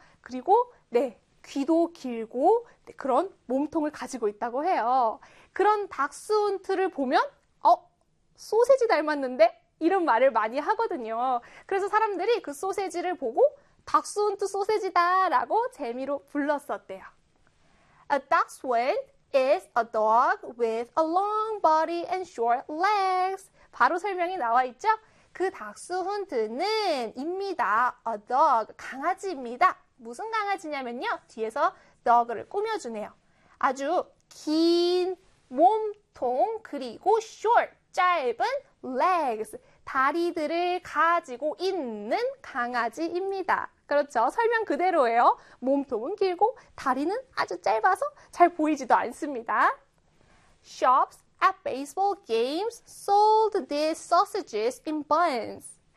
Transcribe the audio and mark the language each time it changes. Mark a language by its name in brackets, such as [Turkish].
[Korean] 그리고, 네, 귀도 길고, 네, 그런 몸통을 가지고 있다고 해요. 그런 닥스훈트를 보면, 소세지 닮았는데? 이런 말을 많이 하거든요. 그래서 사람들이 그 소세지를 보고 닥스훈트 소세지다라고 재미로 불렀었대요. [English] A dachshund is a dog with a long body and short legs. [Korean] 바로 설명이 나와 있죠? 그 닥스훈트는 입니다. A dog, 강아지입니다. 무슨 강아지냐면요. 뒤에서 dog를 꾸며주네요. 아주 긴 몸통, 그리고 short, 짧은 legs. 다리들을 가지고 있는 강아지입니다. 그렇죠. 설명 그대로예요. 몸통은 길고 다리는 아주 짧아서 잘 보이지도 않습니다. [English] Shops at baseball games sold these sausages in buns.